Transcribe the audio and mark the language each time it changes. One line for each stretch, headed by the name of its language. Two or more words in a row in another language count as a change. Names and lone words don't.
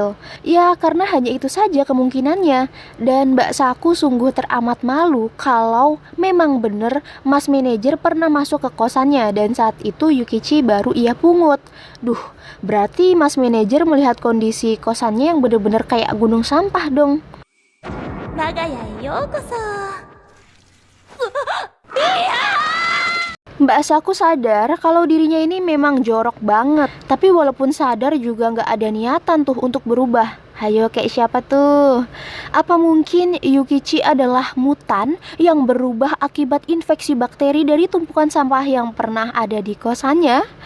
Indonesian: Ya karena hanya itu saja kemungkinannya. Dan Mbak Saku sungguh teramat malu kalau memang bener Mas manajer pernah masuk ke kosannya. Dan saat itu Yukichi baru ia pungut. Duh, berarti Mas manajer melihat kondisi kosannya yang bener-bener kayak gunung sampah dong.
Japanese: 我が家へようこそ
Indonesian: Mbak Saku sadar kalau dirinya ini memang jorok banget. Tapi walaupun sadar juga nggak ada niatan tuh untuk berubah. Hayo kayak siapa tuh? Apa mungkin Yukichi adalah mutan yang berubah akibat infeksi bakteri dari tumpukan sampah yang pernah ada di kosannya?